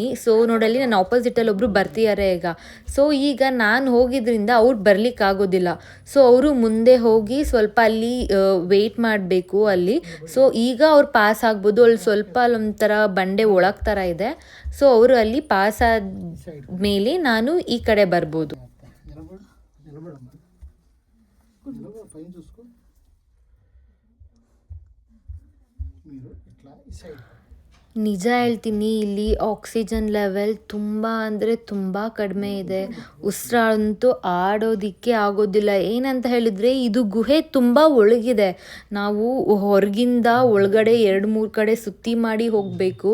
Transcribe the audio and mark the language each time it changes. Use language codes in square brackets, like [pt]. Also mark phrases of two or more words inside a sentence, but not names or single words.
[kn] ಸೊ ನೋಡಲ್ಲಿ ನನ್ನ ಆಪೋಸಿಟಲ್ಲಿ ಒಬ್ಬರು ಬರ್ತಿದ್ದಾರೆ ಈಗ. ಸೊ ಈಗ ನಾನು ಹೋಗಿದ್ರಿಂದ ಅವ್ರು ಬರಲಿಕ್ಕಾಗೋದಿಲ್ಲ. ಸೊ ಅವರು ಮುಂದೆ ಹೋಗಿ ಸ್ವಲ್ಪ ಅಲ್ಲಿ ವೆಯ್ಟ್ ಮಾಡಬೇಕು ಅಲ್ಲಿ. ಸೊ ಈಗ ಅವ್ರು ಪಾಸ್ ಆಗ್ಬೋದು. ಅಲ್ಲಿ ಸ್ವಲ್ಪ ಅಲ್ಲೊಂಥರ ಬಂಡೆ ಒಳಗೆ ಥರ ಇದೆ. ಸೊ ಅವರು ಅಲ್ಲಿ ಪಾಸ್ ಆದಮೇಲೆ ನಾನು ಈ ಕಡೆ ಬರ್ಬೋದು. [te] పైన చూసుకో మీరు ఇట్లా ఈ సైడ్ [kn] ನಿಜ ಹೇಳ್ತೀನಿ, ಇಲ್ಲಿ [en] oxygen level [kn] ತುಂಬ ಅಂದರೆ ತುಂಬ ಕಡಿಮೆ ಇದೆ. ಉಸಿರಾಡಂತೂ ಆಡೋದಕ್ಕೆ ಆಗೋದಿಲ್ಲ. ಏನಂತ ಹೇಳಿದರೆ ಇದು ಗುಹೆ ತುಂಬ ಒಳಗಿದೆ. ನಾವು ಹೊರಗಿಂದ ಒಳಗಡೆ 2-3 ಕಡೆ ಸುತ್ತಿ ಮಾಡಿ ಹೋಗಬೇಕು.